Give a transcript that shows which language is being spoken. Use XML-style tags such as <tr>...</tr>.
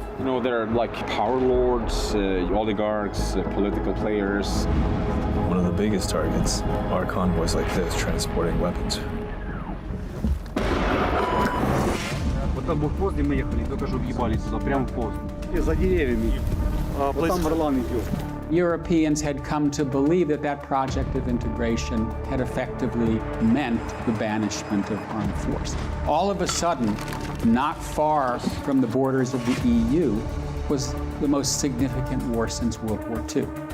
<en>You know, there are like power lords, oligarchs, political players. One of the biggest targets are convoys like this transporting weapons.</en> <ru>Вот там блокпост, где мы ехали, только что въебали сюда, прямо в пост. И за деревьями. Вот там Варлам идет.</ru> <en>Europeans had come to believe that that project of integration had effectively meant the banishment of armed force. All of a sudden, not far from the borders of the EU, was the most significant war since World War II.</en>